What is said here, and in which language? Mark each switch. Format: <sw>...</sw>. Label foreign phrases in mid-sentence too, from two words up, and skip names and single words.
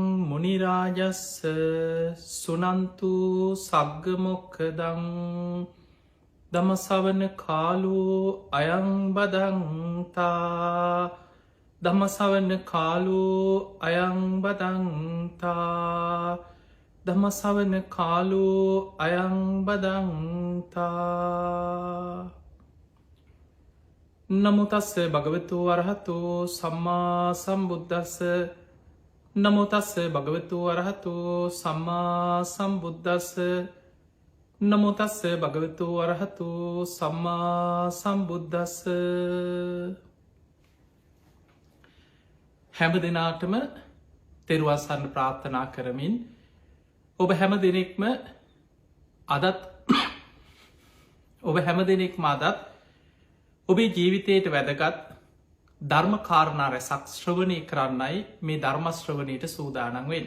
<pi>මුනි රාජස්ස සුනන්තු සග්ග මොක්ඛදං ධම්ම ශ්‍රවණ කාලෝ අයං බදන්තා ධම්ම ශ්‍රවණ කාලෝ අයං බදන්තා ධම්ම ශ්‍රවණ කාලෝ අයං බදන්තා. නමෝ තස්ස භගවතු වරහතෝ සම්මා සම්බුද්දස්ස. නමෝ තස්ස භගවතු වරහතෝ සම්මා සම්බුද්දස්ස. නමෝ තස්ස භගවතු වරහතෝ සම්මා සම්බුද්දස්ස.</pi> <si>හැම දෙනාටම තෙරුවන් සරණ ප්‍රාර්ථනා කරමින් ඔබ හැම දෙනෙක්ම අදත් ඔබේ ජීවිතයට වැදගත් ධර්ම කාරණා රැසක් ශ්‍රවණය කරන්නයි මේ ධර්මශ්‍රවණයට සූදානම් වෙන්නේ.</si>